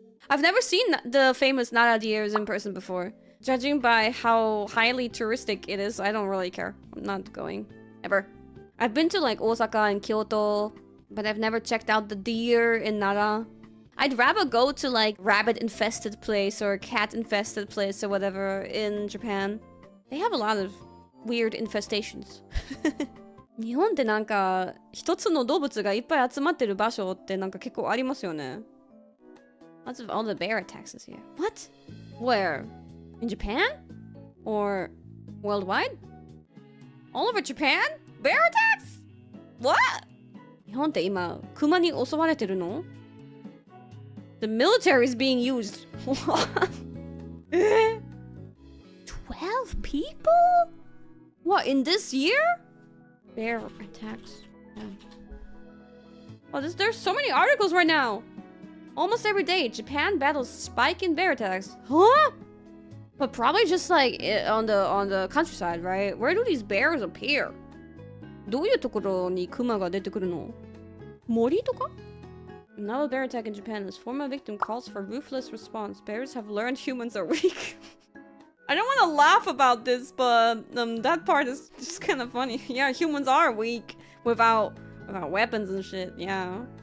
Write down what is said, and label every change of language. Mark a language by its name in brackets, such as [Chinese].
[English] I've never seen the famous Nara deers in person before. Judging by how highly touristic it is, I don't really care. I'm not going. Ever. I've been to like Osaka and Kyoto, but I've never checked out the deer in Nara. I'd rather go to like rabbit-infested place or cat-infested place or whatever in Japan. They have a lot of weird infestations. [Japanese] 日本ってなんか一つの動物がいっぱい集まってる場所ってなんか結構ありますよね。 [English] Lots of all the bear attacks this year. What? Where? In Japan? Or worldwide? All over Japan? Bear attacks? What? [Japanese] 日本って今、クマに襲われてるの? [English] The military is being used. What? 12 people? What, in this year? Bear attacks. Yeah. Oh, there's so many articles right now. Almost every day, Japan battles spike in bear attacks. Huh? But probably just like on the countryside, right? Where do these bears appear? [Japanese] どういうところにクマが出てくるの? 森とか? [English] Another bear attack in Japan. This former victim calls for ruthless response. Bears have learned humans are weak. I don't want to laugh about this, but that part is just kind of funny. Yeah, humans are weak without weapons and shit. Yeah.